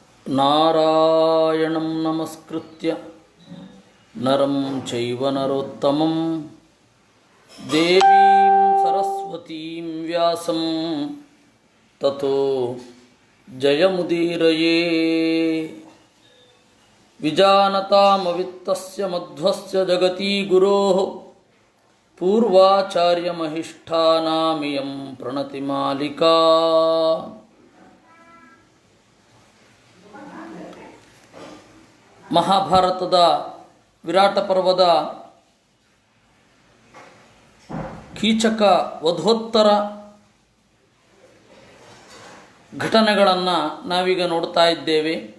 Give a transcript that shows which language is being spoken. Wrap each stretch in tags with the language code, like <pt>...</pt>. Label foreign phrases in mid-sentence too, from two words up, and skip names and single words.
<sa>ನಾರಾಯಣಂ ನಮಸ್ಕೃತ್ಯ ನರಂ ಚೈವ ನರೋತ್ತಮಂ ದೇವೀಂ ಸರಸ್ವತೀಂ ವ್ಯಾಸಂ ತತೋ ಜಯಮುದೀರಯೇ. ವಿಜಾನತಾಮವಿತ್ತಸ್ಯ ಮಧ್ವಸ್ಯ ಜಗತಿ ಗುರೋಃ ಪೂರ್ವಾಚಾರ್ಯಮಹಿಷ್ಠಾನಾಮಿಯಂ ಪ್ರಣತಿಮಾಲಿಕಾ.</sa> <kn>ಮಹಾಭಾರತದ ವಿರಾಟ ಪರ್ವದ ಕೀಚಕ ವಧೋತ್ತರ ಘಟನೆಗಳನ್ನು ನಾವೀಗ ನೋಡ್ತಾ ಇದ್ದೇವೆ.</kn>